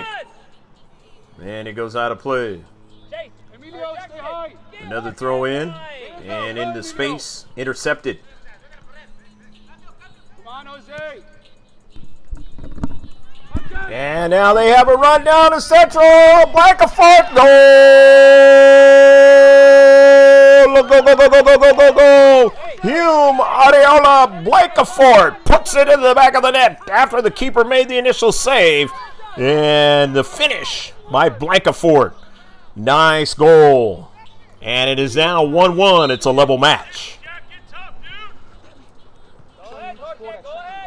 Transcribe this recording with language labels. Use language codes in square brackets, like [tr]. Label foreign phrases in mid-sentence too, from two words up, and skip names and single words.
[en] And it goes out of play. Another throw in. And into space. Intercepted. And now they have a run down to Central. Blackafort. Goal! Go, go, go, go, go, go, go, go. Hume Areola Blackafort puts it into the back of the net after the keeper made the initial save. And the finish by Blackafort. Nice goal. And it is now 1-1. It's a level match. Go ahead, Jorge, go ahead.